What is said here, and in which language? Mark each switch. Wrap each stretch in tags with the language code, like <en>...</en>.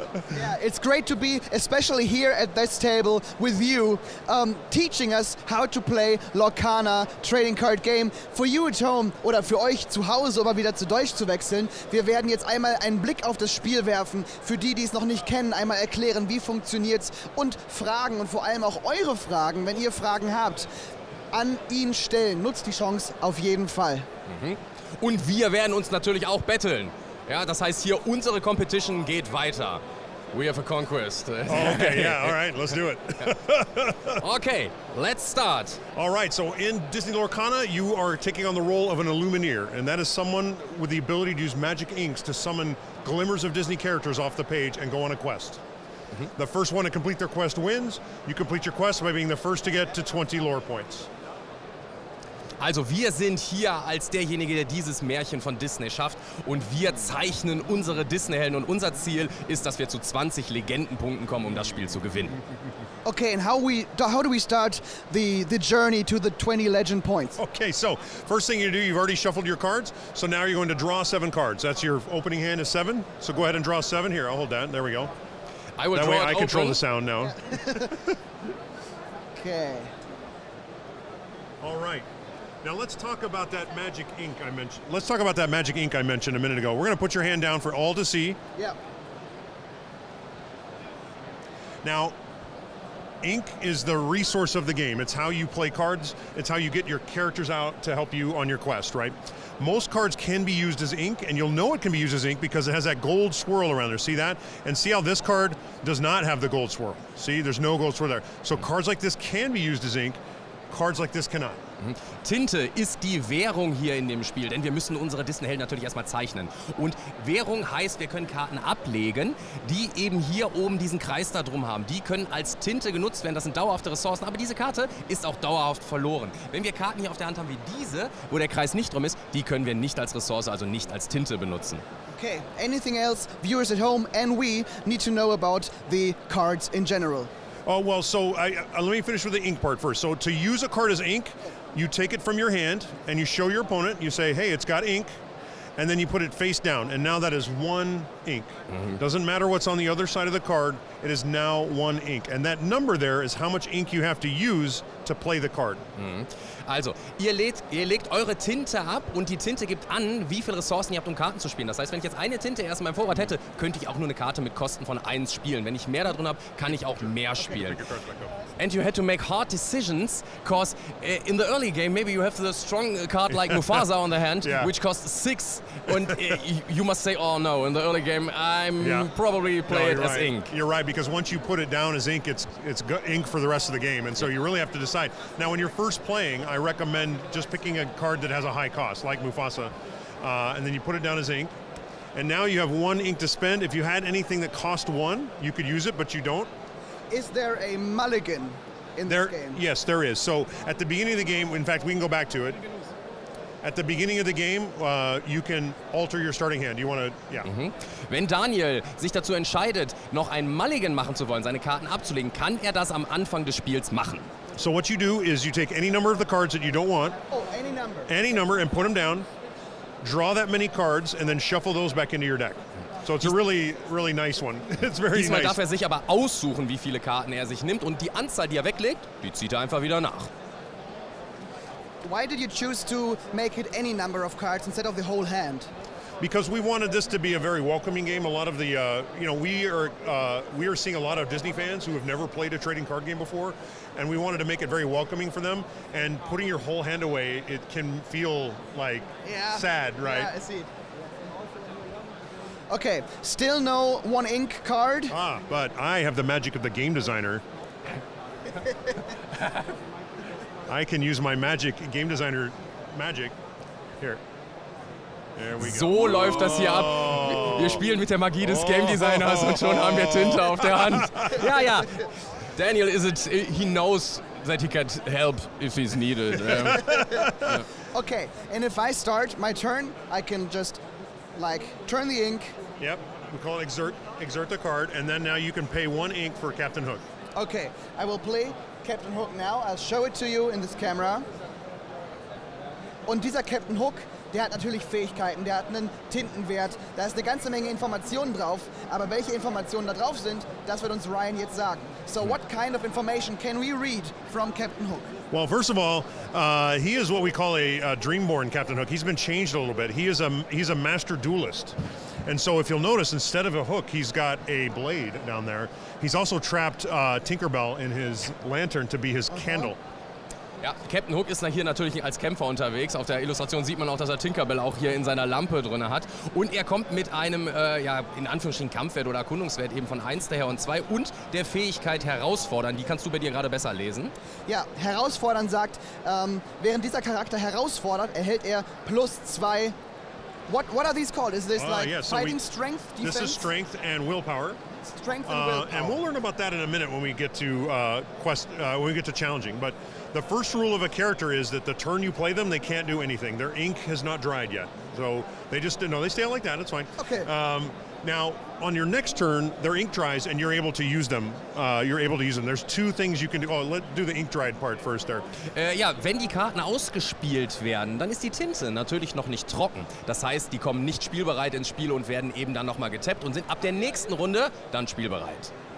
<en>Yeah, it's great to be especially here at this table with you, teaching us how to play Lorcana Trading Card Game. For you at home</en> <de>oder für euch zu Hause, um mal wieder zu Deutsch zu wechseln. Wir werden jetzt einmal einen Blick auf das Spiel werfen. Für die, die es noch nicht kennen, einmal erklären, wie funktioniert's und Fragen und vor allem auch eure Fragen, wenn ihr Fragen habt, an ihn stellen. Nutzt die Chance auf jeden Fall. Und wir werden uns natürlich auch betteln. Ja, das heißt hier, unsere Competition geht weiter.</de> <en>We have a conquest. Okay, yeah, all right, let's do it. Okay, let's start. All right, so in Disney Lorcana, you are taking on the role of an Illumineer, and that is someone with the ability to use magic inks to summon glimmers of Disney characters off the page and go on a quest. The first one to complete their quest wins. You complete your quest by being the first to get to 20 lore points.</en> <de>Also wir sind hier als derjenige, der dieses Märchen von Disney schafft, und wir zeichnen unsere Disney-Helden, und unser Ziel ist, dass wir zu 20 Legendenpunkten kommen, um das Spiel zu gewinnen.</de> <en>Okay, and how do we start the journey to the 20 legend points? Okay, so first thing you do, you've already shuffled your cards, so now you're going to draw 7 cards. That's your opening hand is 7, so go ahead and draw 7. Here, I'll hold that. There we go. I will That draw way it I control open. the sound now. Okay. All right. Now let's talk about that magic ink I mentioned. Let's talk about that magic ink I mentioned a minute ago. We're going to put your hand down for all to see. Yeah. Now, ink is the resource of the game. It's how you play cards. It's how you get your characters out to help you on your quest, right? Most cards can be used as ink, and you'll know it can be used as ink because it has that gold swirl around there. See that? And see how this card does not have the gold swirl. See, there's no gold swirl there. So cards like this can be used as ink. Cards like this cannot.</en> <de>Tinte ist die Währung hier in dem Spiel, denn wir müssen unsere Disney-Helden natürlich erstmal zeichnen. Und Währung heißt, wir können Karten ablegen, die eben hier oben diesen Kreis da drum haben. Die können als Tinte genutzt werden, das sind dauerhafte Ressourcen, aber diese Karte ist auch dauerhaft verloren. Wenn wir Karten hier auf der Hand haben wie diese, wo der Kreis nicht drum ist, die können wir nicht als Ressource, also nicht als Tinte benutzen.</de> <en>Okay, anything else viewers at home and we need to know about the cards in general? Oh, well, so let me finish with the ink part first. So to use a card as ink, you take it from your hand and you show your opponent, you say, hey, it's got ink, and then you put it face down, and now that is 1 ink. Doesn't matter what's on the other side of the card, it is now 1 ink. And that number there is how much ink you have to use to play the card.</en> <de>Also, ihr legt eure Tinte ab, und die Tinte gibt an, wie viele Ressourcen ihr habt, um Karten zu spielen. Das heißt, wenn ich jetzt eine Tinte erst in meinem Vorrat hätte, könnte ich auch nur eine Karte mit Kosten von 1 spielen. Wenn ich mehr da drin habe, kann ich auch mehr spielen.</de> <en>And you had to make hard decisions, because in the early game, maybe you have the strong card like Mufasa on the hand, Yeah. which costs 6, and you must say, oh no, in the early game, I'm probably play it you're as right. ink. You're right, because once you put it down as ink, it's ink for the rest of the game, and so you really have to decide. Now, when you're first playing, I recommend just picking a card that has a high cost, like Mufasa, and then you put it down as ink. And now you have 1 ink to spend. If you had anything that cost 1, you could use it, but you don't. Is there a mulligan in this game? Yes, there is. So at the beginning of the game, in fact, we can go back to it. At the beginning of the game, you can alter your starting hand. You want to, yeah.</en> <de>Wenn Daniel sich dazu entscheidet, noch ein Mulligan machen zu wollen, seine Karten abzulegen, kann er das am Anfang des Spiels machen.</de> <en>So what you do is you take any number of the cards that you don't want. Oh, any number. Any number, and put them down. Draw that many cards, and then shuffle those back into your deck. So it's a really, really nice one. It's very</en> <de>Diesmal</de> <en>nice.</en> <de>darf er sich aber aussuchen, wie viele Karten er sich nimmt, und die Anzahl, die er weglegt, die zieht er einfach wieder nach.</de> <en>Why did you choose to make it any number of cards instead of the whole hand? Because we wanted this to be a very welcoming game. A lot of the, we are seeing a lot of Disney fans who have never played a trading card game before, and we wanted to make it very welcoming for them. And putting your whole hand away, it can feel like sad, right? Yeah, I see. Okay, still no 1 ink card. But I have the magic of the game designer. I can use my game designer magic. Here. There we go.</en> <de>So läuft das hier ab. Wir spielen mit der Magie des Game Designers, und schon haben wir Tinte auf der Hand. Ja.</de> <en>Daniel, he knows that he can help if he's needed. Okay, and if I start my turn, I can just like turn the ink. Yep, we call it exert the card, and then now you can pay 1 ink for Captain Hook. Okay, I will play Captain Hook now. I'll show it to you in this camera.</en> <de>Und dieser Captain Hook, der hat natürlich Fähigkeiten, der hat einen Tintenwert, da ist eine ganze Menge Informationen drauf, aber welche Informationen da drauf sind, das wird uns Ryan jetzt sagen.</de> <en>So what kind of information can we read from Captain Hook? Well, first of all, he is what we call a Dreamborn Captain Hook. He's been changed a little bit. He's a master duelist. And so if you'll notice, instead of a hook, he's got a blade down there. He's also trapped Tinkerbell in his lantern to be his candle.</en> <de>Ja, Captain Hook ist hier natürlich als Kämpfer unterwegs. Auf der Illustration sieht man auch, dass er Tinkerbell auch hier in seiner Lampe drin hat. Und er kommt mit einem, in Anführungsstrichen Kampfwert oder Erkundungswert eben von 1 daher und 2 und der Fähigkeit herausfordern. Die kannst du bei dir gerade besser lesen. Ja, herausfordern sagt, während dieser Charakter herausfordert, erhält er +2.</de> <en>What are these called? Is this fighting strength, defense? This is strength and willpower. Strength and willpower. And we'll learn about that in a minute when we get to when we get to challenging. But the first rule of a character is that the turn you play them, they can't do anything. Their ink has not dried yet, so they just they stay out like that. It's fine. Okay. Now on your next turn, their ink dries and you're able to use them. There's 2 things you can do. Oh, let's do the ink dried part first there.</en> <de>Wenn die Karten ausgespielt werden, dann ist die Tinte natürlich noch nicht trocken. Das heißt, die kommen nicht spielbereit ins Spiel und werden eben dann nochmal getappt und sind ab der nächsten Runde dann spielbereit.</de>